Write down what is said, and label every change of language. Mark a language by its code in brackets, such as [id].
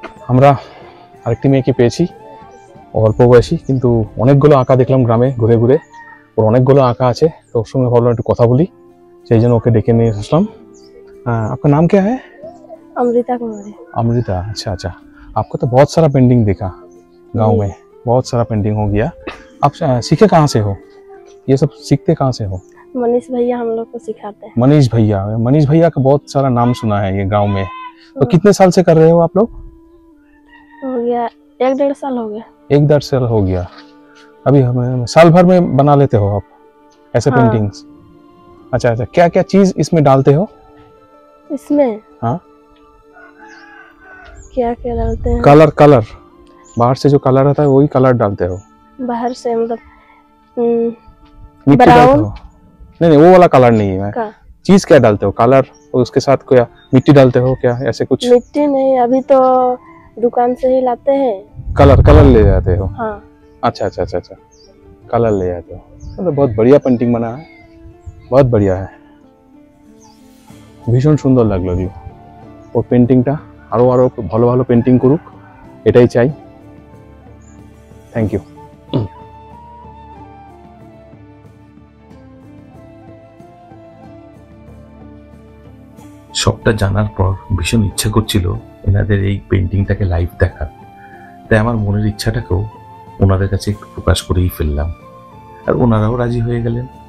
[bn] আমরা আরেকটি মেয়েকে পেয়েছি, অল্প বয়সী, কিন্তু অনেকগুলো আঁকা দেখলাম গ্রামে ঘুরে ঘুরে, ওর অনেকগুলো আঁকা আছে। তো ওর সঙ্গে ভাবলাম একটু কথা বলি, সেই জন্য ওকে ডেকে নিয়ে আসলাম। [hi] आपका नाम क्या है? अमृता कुमारी। अमृता, अच्छा अच्छा। आपको तो बहुत सारा पेंटिंग देखा गांव में, बहुत सारा पेंटिंग हो गया। आप सीखे कहाँ से हो, ये सब सीखते कहाँ से हो? मनीष भैया हम लोग को सिखाते हैं। मनीष भैया, मनीष भैया का बहुत सारा नाम सुना है ये गांव में। तो कितने साल से कर रहे हो आप लोग? हो गया 1-1.5 साल हो गया। 1-1.5 साल हो गया। अभी हम साल भर में बना लेते हो आप ऐसे हाँ। पेंटिंग्स? अच्छा अच्छा। क्या क्या चीज इसमें डालते हो? इसमें हाँ, क्या क्या डालते हैं? कलर, कलर बाहर से जो कलर आता है वही कलर डालते हो? बाहर से मतलब मिट्टी डालते ब्राउन हो? नहीं नहीं, वो वाला कलर नहीं है। का चीज क्या डालते हो? कलर और उसके साथ क्या मिट्टी डालते हो क्या, ऐसे कुछ? मिट्टी नहीं, अभी तो दुकान से ही लाते हैं। कलर ले जाते हो? हाँ। अच्छा अच्छा अच्छा अच्छा, कलर ले जाते हो। मतलब बहुत बढ़िया पेंटिंग बना है, बहुत बढ़िया है, [bn] ভীষণ সুন্দর লাগলো এগুলো। ওর পেন্টিংটা আরো আরো ভালো ভালো পেন্টিং করুক, এটাই চাই। Thank you. সবটা জানার পর ভীষণ ইচ্ছা করছিল এনাদের এই পেন্টিংটাকে লাইভ দেখার, তাই আমার মনের ইচ্ছাটাকেও ওনাদের কাছে একটু প্রকাশ করেই ফেললাম, আর ওনারাও রাজি হয়ে গেলেন।